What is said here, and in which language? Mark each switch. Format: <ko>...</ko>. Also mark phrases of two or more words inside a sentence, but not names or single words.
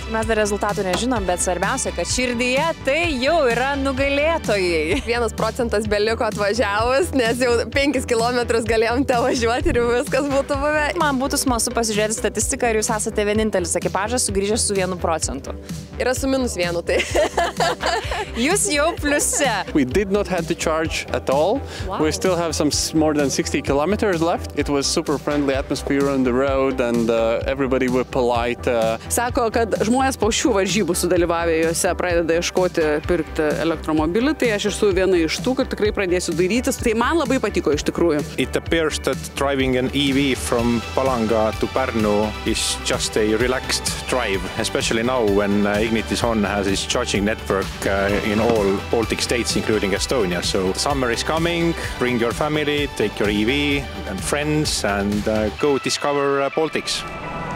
<lt>Mes dar rezultatų nežinom, bet svarbiausia, kad širdyje tai jau yra nugalėtojai. 1% beliko atvažiavus, nes jau 5 kilometrus galėjom te važiuoti ir viskas būtų buvę. Man būtų smalsu pasižiūrėti statistiką ir jūs esate vienintelis ekipažas sugrįžęs su 1%. Yra su -1, tai. Jūs jau pliuse.</lt> <en>We did not have to charge at all. Wow. We still have some more than 60 kilometers left. It was super friendly atmosphere on the road and everybody were polite.</en> <lt>Sako, kad žmonės po šių varžybų sudalyvavę juose pradeda ieškoti pirkti elektromobilį, tai aš esu viena iš tų, kad tikrai pradėsiu dairytis. Tai man labai patiko iš tikrųjų.</lt> <en>It appears that driving an EV from Palanga to Pärnu is just a relaxed drive, especially now when Ignitis On has its charging network in all Baltic states, including Estonia. So summer is coming, bring your family, take your EV and friends and go discover Baltics.</en>